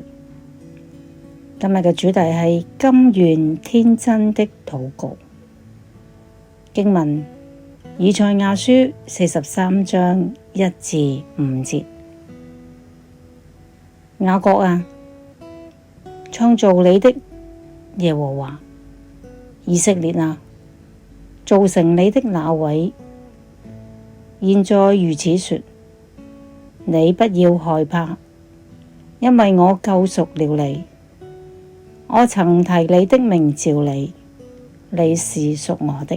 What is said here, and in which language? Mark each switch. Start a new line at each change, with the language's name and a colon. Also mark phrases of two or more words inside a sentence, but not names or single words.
Cantonese: 今日嘅主題係甘願天真的禱告。經文以賽亞書43章1至5節。雅各啊，創造你的耶和華，以色列啊，造成你的那位，現在如此說：你不要害怕，因為我救贖了你。我曾提你的名召你，你是屬我的。